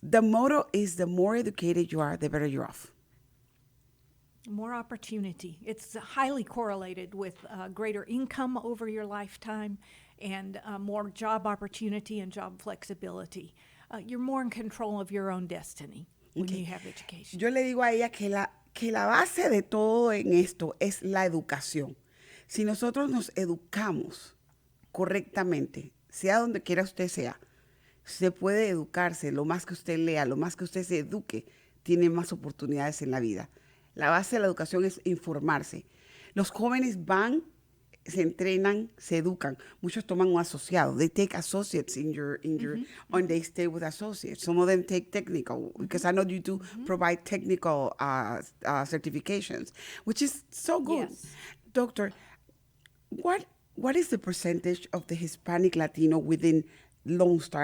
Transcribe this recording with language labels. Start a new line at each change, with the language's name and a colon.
English: the motto is the more educated you are, the better you're off. more opportunity. It's highly correlated with greater income over your lifetime and more job opportunity and job flexibility. You're more in control of your own destiny when you have education.
Spanish: Yo le digo a ella que la base de todo en esto es la educación. Si nosotros nos educamos correctamente, sea donde quiera usted sea, se puede educarse, lo más que usted lea, lo más que usted se eduque, tiene más oportunidades en la vida. La base de la educación es informarse. Los jóvenes van, se entrenan, se educan. Muchos toman un asociado.
English: They take associates in your and they stay with associates. Some of them take technical, because I know you do provide technical certifications, which is so good. Yes. Doctor, what is the percentage of the Hispanic Latino within Lone Star?